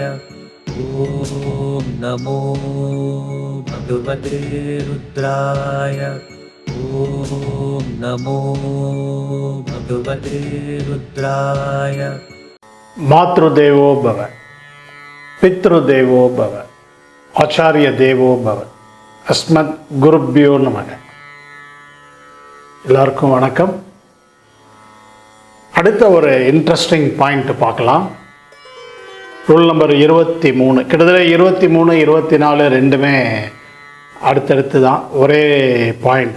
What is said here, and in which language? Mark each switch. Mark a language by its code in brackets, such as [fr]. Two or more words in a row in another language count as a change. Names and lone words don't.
[sa] ॐ नमो भगवते रुद्राय। ॐ नमो भगवते रुद्राय। मातृदेवो भव, पितृदेवो भव, आचार्य देवो भव, अस्मत् गुरुभ्यो नमः. [ta] எல்லாருக்கும் வணக்கம். அடுத்த ஒரு [en] interesting point [ta] பார்க்கலாம். [en] rule number 23. [ta] கிட்டத்தட்ட 23, 24 ரெண்டுமே அடுத்தடுத்து தான், ஒரே பாயிண்ட்டு.